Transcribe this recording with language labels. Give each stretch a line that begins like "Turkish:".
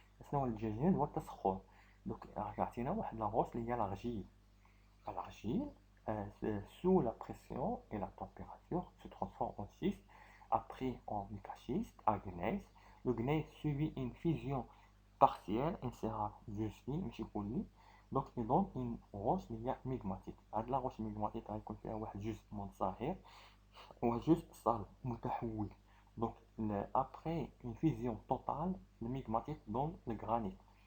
Arabic: شنو الدياجينيز هو التسخن. Donc عطينا واحد لاروش اللي هي l'argile.
French: L'argile, sous la pression et la température, se transforme en schiste, après en micaschiste, à gneiss. Le gneiss subit une fusion partielle,
Arabic: انصهار جزئي ماشي كلي.
French: Donc il donne une roche
Arabic: اللي هي ميغماتيك. هاد لا روش ميغماتيك غيكون فيها واحد جزء منصهر وجزء صلب متحول.
French: Donc après une fusion totale, le migmatique donne le granit.